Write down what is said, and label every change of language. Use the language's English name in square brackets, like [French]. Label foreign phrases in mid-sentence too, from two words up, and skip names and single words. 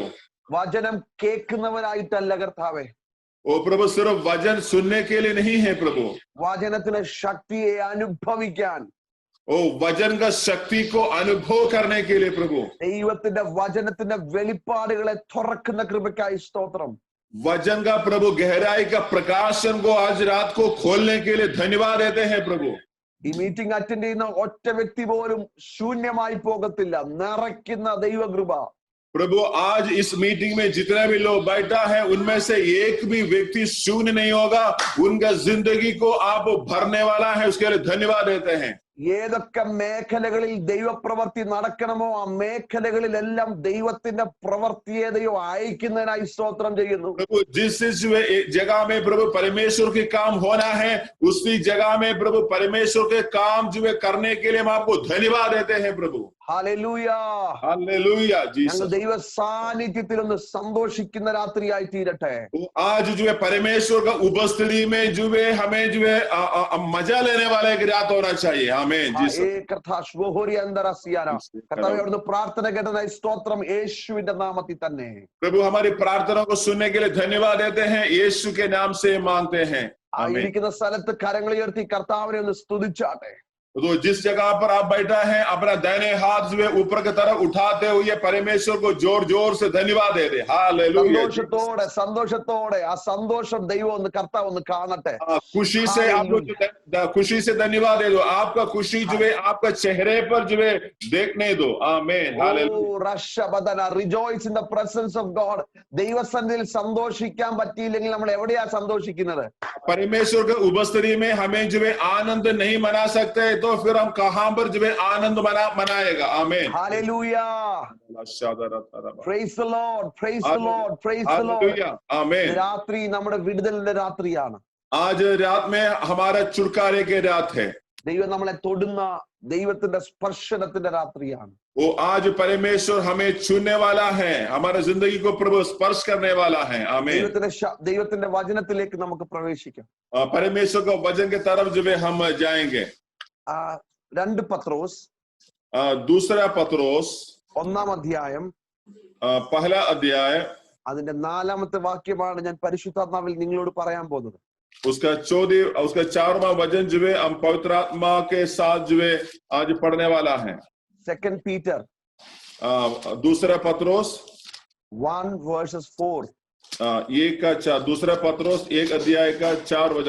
[Malayalam] വചനം കേൾക്കുന്നവരായിട്ടല്ല കർത്താവേ. [Hindi] ओ प्रभु सिर्फ वचन सुनने के लिए नहीं है प्रभु. [Malayalam] വചനത്തിന്റെ ശക്തിയെ അനുഭവിക്കാൻ, [Hindi] ओ वचन का शक्ति को अनुभव करने के लिए प्रभु. [Malayalam] ദൈവത്തിന്റെ വചനത്തിന്റെ വെളിപ്പാടുകളെ തുറക്കുന്ന കൃപയ്ക്കായി സ്തോത്രം. [Hindi] वचन का प्रभु गहराई का प्रकाशन को आज रात को खोलने के लिए धन्यवाद देते हैं प्रभु। [Malayalam] ഈ [English] meeting attend [Malayalam] ചെയ്യുന്ന ഒറ്റ വ്യക്തി പോലും ശൂന്യമായി പോകത്തില്ല, നിറയ്ക്കുന്ന ദൈവകൃപ। [Hindi] प्रभु आज इस मीटिंग में जितने भी लोग बैठा है उनमें से एक भी व्यक्ति शून्य नहीं होगा, उनका जिंदगी को आप भरने वाला है, उसके लिए धन्यवाद देते हैं। [Malayalam] ഏതൊക്കെ മേഖലകളിൽ ദൈവപ്രവൃത്തി നടക്കണമോ ആ മേഖലകളിലെല്ലാം ദൈവത്തിന്റെ പ്രവൃത്തിയെ ദൈവം അയക്കുന്നതിനായി സ്തോത്രം ചെയ്യുന്നു। [Hindi] प्रभु जिस जगह में प्रभु परमेश्वर के काम होना है उसी जगह में प्रभु परमेश्वर के काम जो है करने के लिए हम आपको धन्यवाद देते हैं प्रभु। [Malayalam] ഹല്ലേലൂയ, [Hindi] हालेलुया [Malayalam] ഞങ്ങൾ [Hindi] जीसस। [Malayalam] ദൈവ സാന്നിധ്യത്തിൽ ഒന്ന് സന്തോഷിക്കുന്ന രാത്രിയായി തീരട്ടെ। [Hindi] आज जो है परमेश्वर का उपस्थिति में जो है हमें जो है मजा लेने वाला एक रात होना चाहिए। आमीन जीसस। [Malayalam] കർത്താവേ അവിടുന്ന് പ്രാർത്ഥന കേട്ടതായി സ്തോത്രം, യേശുവിന്റെ നാമത്തിൽ തന്നെ। [Hindi] प्रभु हमारी प्रार्थना को सुनने के लिए धन्यवाद देते हैं, यीशु के नाम से मांगते हैं। आमीन। [Malayalam] ഇരിക്കുന്ന സ്ഥലത്ത് കരങ്ങൾ ഉയർത്തി കർത്താവിനെ ഒന്ന് സ്തുതിച്ചാട്ടെ। [Hindi] तो जिस जगह पर आप बैठा है अपना दाहिने हाथ जो है ऊपर की तरफ उठाते हुए परमेश्वर को जोर जोर से धन्यवाद दे दे। हालेलुया। [Malayalam] സന്തോഷത്തോടെ സന്തോഷത്തോടെ ആ സന്തോഷം ദൈവം ഒന്ന് കർത്താവ് ഒന്ന് കാണട്ടെ। [Hindi] खुशी से आप लोग खुशी से धन्यवाद दे दो, आपका खुशी जो है आपका चेहरे पर जो है देखने दो। आमीन हालेलुया। [English] Rejoice in the presence of God. [Malayalam] ദൈവസന്നിധിയിൽ സന്തോഷിക്കാൻ പറ്റിയില്ലെങ്കിൽ നമ്മൾ എവിടെയാ സന്തോഷിക്കുന്നത്? [Hindi] परमेश्वर के उपस्थिति में हमें जो है आनंद नहीं मना सकते तो फिर हम कहां पर जो है आनंद मनाएगा। आमीन हालेलुया। [English] Praise the Lord, praise the Lord, praise the Lord. [Hindi] आमीन। [Malayalam] രാത്രി നമ്മുടെ വിടുതലിന്റെ രാത്രിയാണ്। [Hindi] आज रात में हमारा छुटकारे के रात है। [Malayalam] ദൈവം നമ്മളെ തൊടുന്ന ദൈവത്തിന്റെ സ്പർശനത്തിന്റെ രാത്രിയാണ്। [Hindi] वो आज परमेश्वर हमें छूने वाला है, हमारे जिंदगी को प्रभु स्पर्श करने वाला है। आमीन। [Malayalam] ദൈവത്തിന്റെ വചനത്തിലേക്ക് നമുക്ക് പ്രവേശിക്കാം। [Hindi] परमेश्वर को वचन के तरफ जो है हम जाएंगे। [Malayalam] 2 പത്രോസ് [Hindi] दूसरा पत्रोस [Malayalam] 1-ാം അധ്യായം [Hindi] पहला अध्याय [Malayalam] അതിന്റെ 4-ാമത്തെ വാക്യമാണ് ഞാൻ പരിശുദ്ധാത്മാവിൽ നിങ്ങളോട് പറയാൻ പോകുന്നത്। [Hindi] उसका 4वां वचन जो है हम पवित्र आत्मा के साथ जो है आज पढ़ने वाला है। 2 पीटर दूसरा पत्रोस 1:4 दूसरा पत्रोस 1 अध्याय का 4 वचन।